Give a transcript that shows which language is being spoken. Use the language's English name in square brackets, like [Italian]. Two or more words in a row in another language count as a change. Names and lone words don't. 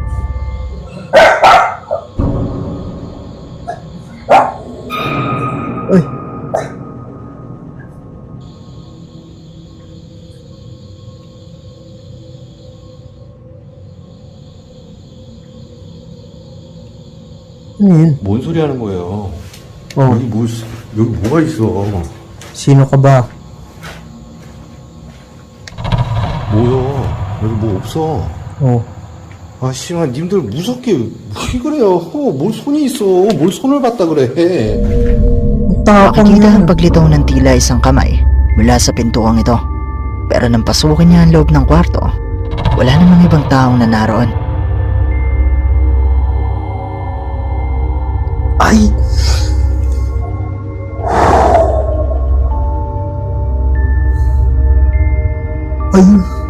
[Filipino] Uy. Ano yun? [Korean] 뭔 소리 하는 거예요? [Filipino] Oh, [Korean] 여기 뭐가 있어? [Filipino] sino ka ba? [Korean] 뭐야? 여기 뭐 없어. [Filipino] Oh, [Korean] 아, 씨발, 님들 무섭게 왜 그래요? 뭘 손이 있어? 뭘 손을 봤다 그래? [Filipino] tapang Makikita yan. ang paglitaw ng tila isang kamay mula sa pintuang ito. Pero nang pasukin niya ang loob ng kwarto, wala namang ibang taong na naroon. Ay! Ayun.